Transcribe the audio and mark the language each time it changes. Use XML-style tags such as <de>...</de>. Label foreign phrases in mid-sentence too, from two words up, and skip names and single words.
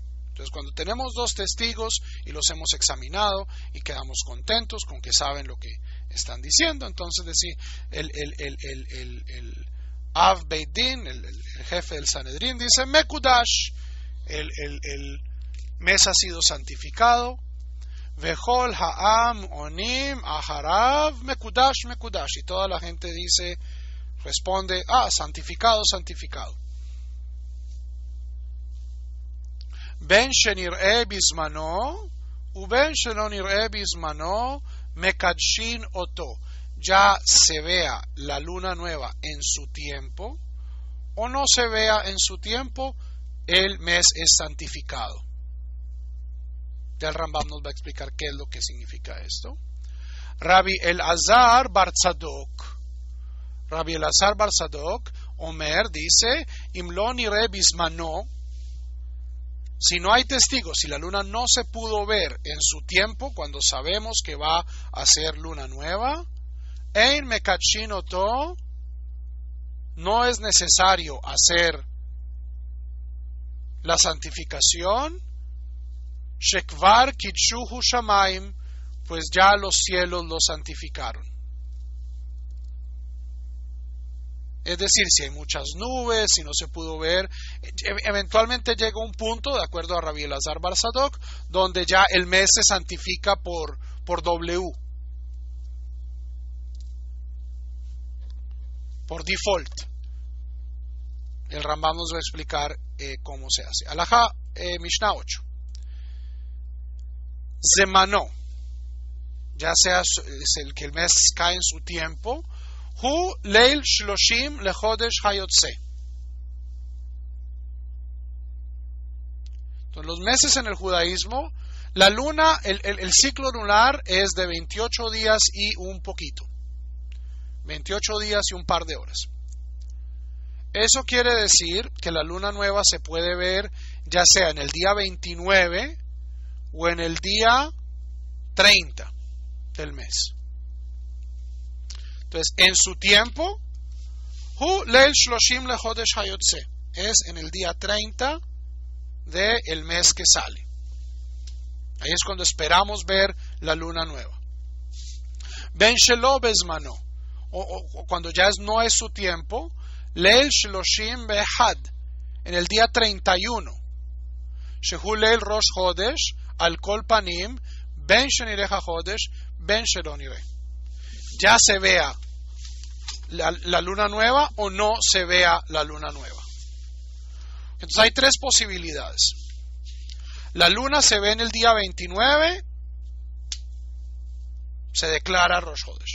<es>Entonces, cuando tenemos dos testigos y los hemos examinado y quedamos contentos con que saben lo que están diciendo, entonces decir el</es> <he>אב בית דין,</he> <es>el jefe del Sanedrín, dice Mekudash, el mes ha sido santificado.</es> <he>וכל העם עונים אחריו מקודש מקודש,</he> <es>y toda la gente responde, santificado, santificado.</es> <he>בין שנראה בזמנו ובין שלא נראה בזמנו מקדשין אותו.</he> <es>Ya se vea la luna nueva en su tiempo o no se vea en su tiempo, el mes es santificado. Ya el Rambam nos va a explicar qué es lo que significa esto.</es> <he>רבי אלעזר בר צדוק אומר dice, אם לא נראה בזמנו.</he> <es>Si no hay testigos, si la luna no se pudo ver en su tiempo, cuando sabemos que va a ser luna nueva,</es> <he>אין מקדשין אותו,</he> <es>no es necesario hacer la santificación,</es> <he>שכבר קדשוהו שמים,</he> <es>pues ya los cielos lo santificaron. Es decir, si hay muchas nubes, si no se pudo ver, eventualmente llega un punto, de acuerdo a Rabbi Elazar bar Tzadok, donde ya el mes se santifica por W, por default. El Rambam nos va a explicar cómo se hace. Alajá Mishnah 8. Zemano, ya sea el que el mes cae en su tiempo,</es> <he>הוא ליל שלשים לחודש היוצא.</he> <es>Entonces, los meses en el judaísmo, la luna, el ciclo lunar es de 28 días y un poquito. 28 días y un par de horas. Eso quiere decir que la luna nueva se puede ver ya sea en el día 29 o en el día 30 del mes. Entonces, en su tiempo,</es> <he>הוא ליל שלשים לחודש היוצא,</he> <es>es en el día 30 del mes que sale. Ahí es cuando esperamos ver la luna nueva.</es> <he>בין שלא בזמנו,</he> <es>o cuando ya no es su tiempo,</es> <he>ליל שלשים ואחד,</he> <es>en el día 31.</es> <he>שהוא ליל ראש חודש על כל פנים, בין שנראה חודש, בין שלא נראה.</he> <es>Ya se vea la luna nueva o no se vea la luna nueva. Entonces hay tres posibilidades. La luna se ve en el día 29, se declara Rosh Chodesh.</es>